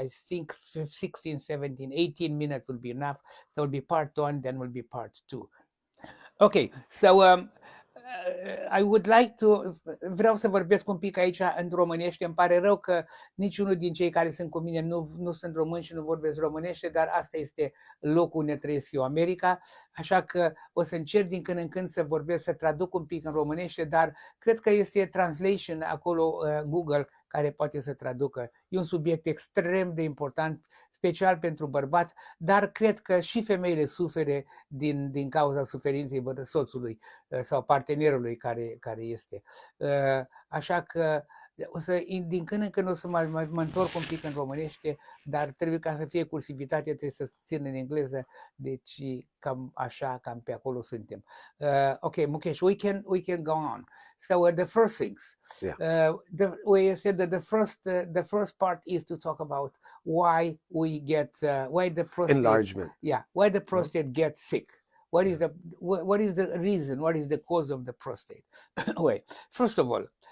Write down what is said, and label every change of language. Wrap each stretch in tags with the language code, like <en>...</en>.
<en>I think 16, 17, 18 minutes will be enough. So it'll be part one, then will be part two. Okay, so I would like to,</en> <ro>vreau să vorbesc un pic aici în românește. Îmi pare rău că niciunul din cei care sunt cu mine nu sunt români și nu vorbesc românește, dar asta este locul unde trăiesc eu, America, așa că o să încerc din când în când să vorbesc, să traduc un pic în românește, dar cred că este translation acolo, Google, care poate să traducă. E un subiect extrem de important, special pentru bărbați, dar cred că și femeile suferă din cauza suferinței soțului sau partenerului care este. Așa că din când în când o să mă întorc un pic în românește, dar trebuie ca să fie cursivitate, trebuie să țin în engleză, deci cam așa, cam pe acolo suntem.</ro> <en>Okay, Mukesh, we can go on. So the first things, we said that the first part is to talk about why we get why the prostate enlargement. Yeah, why the prostate gets sick. What is the reason? What is the cause of the prostate? Wait, first of all,</en>